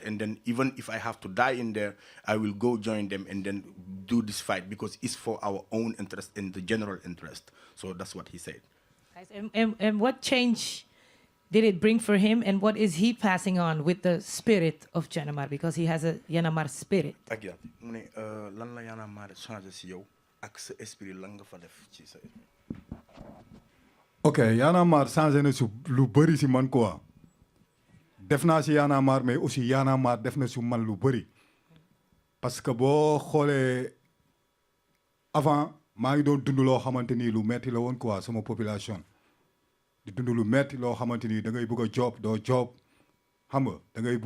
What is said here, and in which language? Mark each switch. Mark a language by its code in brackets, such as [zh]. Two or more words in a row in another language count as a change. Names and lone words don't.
[en] And then even if I have to die in there, I will go join them and then do this fight because it's for our own interest and the general interest. So that's what he said. And what change did it bring for him, and what is he passing on with the spirit of Yanamar, because he has a Yanamar spirit? [wo] ak yaa mu ne lan la Y'en a marre changé si yow ak sa esprit lan nga fa def ci sa ok Y'en a marre changé na si lu bëri si man quoi def naa si Y'en a marre [fr] mais aussi [wo] Y'en a marre def na si man lu bëri [fr] parce que [wo] boo xoolee avant maa ngi doon dund loo xamante ni lu metti la woon quoi sama population di dund lu metti loo xamante ni da ngay bëgg a job doo job xam nga da ngay